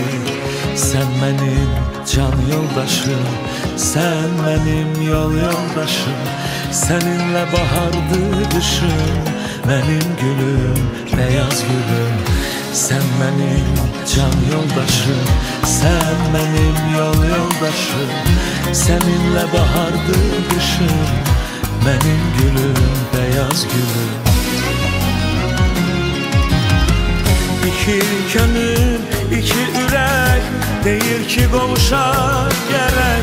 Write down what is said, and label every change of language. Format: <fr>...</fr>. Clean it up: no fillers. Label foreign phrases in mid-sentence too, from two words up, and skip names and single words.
<az>Sən mənim can yoldaşım, sən mənim yol yoldaşım. Səninlə bahardı qışım, mənim gülüm, bəyaz gülüm.</az> <tr>Sen benim can yoldaşım, sen benim yol yoldaşım. Seninle bahardı kışım, benim gülüm, beyaz gülüm. İki gönül, iki ürek, değil ki qovuşar gerek.</tr>